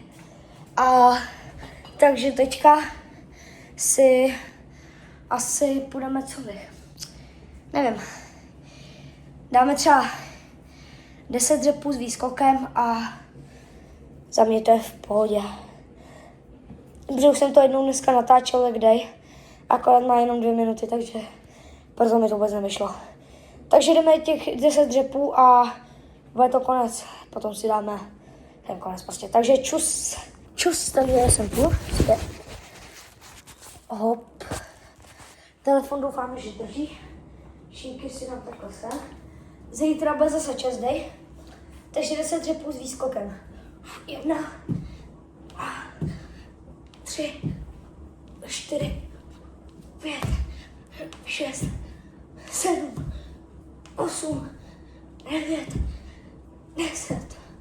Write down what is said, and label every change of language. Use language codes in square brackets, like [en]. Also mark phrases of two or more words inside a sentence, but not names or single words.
[cs] A takže teďka si asi půjdeme co vy. Nevím. Dáme třeba 10 dřepů s výskokem a za mě to je v pohodě. Protože už jsem to jednou dneska natáčel [en] leg day, [cs] akorát má jenom 2 minuty, takže proto mi to vůbec nevyšlo. Takže jdeme těch 10 dřepů a bude to konec. Potom si dáme ten konec prostě. Takže čus, takže jsem tu. Hop. Telefon doufám, že drží. Šíky si dám takhle se. Zítra bude zase [en] chest day. [cs] Takže 10 dřepů s výskokem. 1, 2, 3, 4, 5, 6, 7, 8, 9, 10.